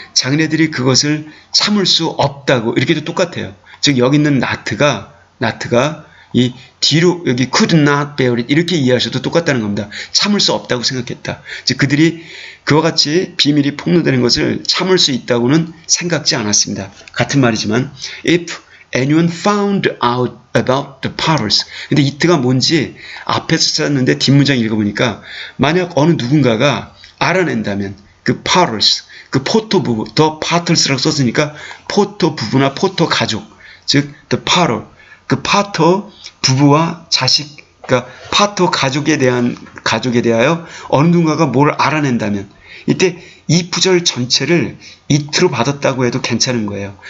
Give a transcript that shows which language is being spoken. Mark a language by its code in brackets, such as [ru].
[ko] 자기네들이 그것을 참을 수 없다고. 이렇게도 똑같아요. 즉 여기 있는 not가 이 뒤로 여기 [en] could not bear it [ko] 이렇게 이해하셔도 똑같다는 겁니다. 참을 수 없다고 생각했다. 즉 그들이 그와 같이 비밀이 폭로되는 것을 참을 수 있다고는 생각지 않았습니다. 같은 말이지만 [en] if anyone found out about the Potters. [ko] 근데 it가 뭔지 앞에서 썼는데 뒷문장 읽어보니까 만약 어느 누군가가 알아낸다면 그 Potters, 그 포토 부부, the Potters라고 썼으니까 포토 부부나 포토 가족, 즉 the Potter, 그 파터 부부와 자식, 그러니까 파터 가족에 대하여 어느 누군가가 뭘 알아낸다면 이때 이 구절 전체를 it로 받았다고 해도 괜찮은 거예요.